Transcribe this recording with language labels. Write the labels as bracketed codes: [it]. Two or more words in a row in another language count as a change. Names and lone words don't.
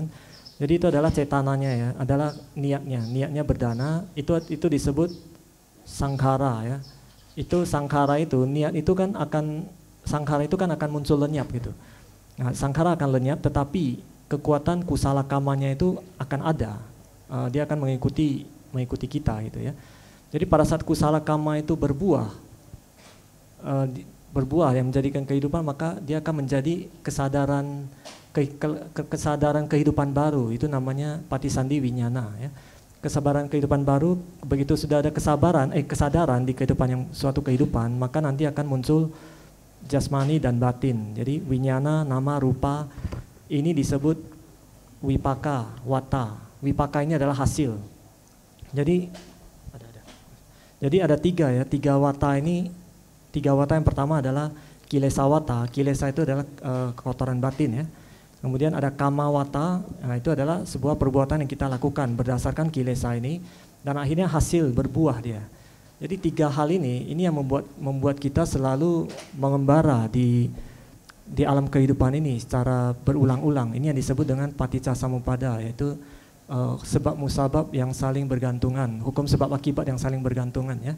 [id] Jadi itu adalah cetananya ya, adalah niatnya berdana, itu disebut sankhara ya. Itu sankhara itu, niat itu kan akan muncul lenyap gitu. Nah, sankhara akan lenyap tetapi kekuatan [pi] kusala kamanya [id] itu akan ada. Dia akan mengikuti kita gitu ya. Jadi pada saat [pi] kusala kama [id] itu berbuah yang menjadikan kehidupan, maka dia akan menjadi kesadaran kehidupan baru. Itu namanya [pi] patisandi winyana [id] ya. Kesabaran kehidupan baru, begitu sudah ada kesadaran di kehidupan yang suatu kehidupan, maka nanti akan muncul jasmani dan batin. Jadi [pi] winyana, nama, rupa [id] ini disebut [pi] wipaka, wata. [id] Wipaka ini adalah hasil. Jadi ada tiga ya, tiga wata ini, tiga wata yang pertama adalah [pi] kilesa wata. [id] Kilesa itu adalah kotoran batin ya. Kemudian ada [pi] kama wata, [id] nah itu adalah sebuah perbuatan yang kita lakukan berdasarkan kilesa ini, dan akhirnya hasil berbuah dia. Jadi tiga hal ini yang membuat kita selalu mengembara di alam kehidupan ini secara berulang-ulang. Ini yang disebut dengan [pi] paticca samuppada, [id] yaitu sebab musabab yang saling bergantungan, hukum sebab akibat yang saling bergantungan ya.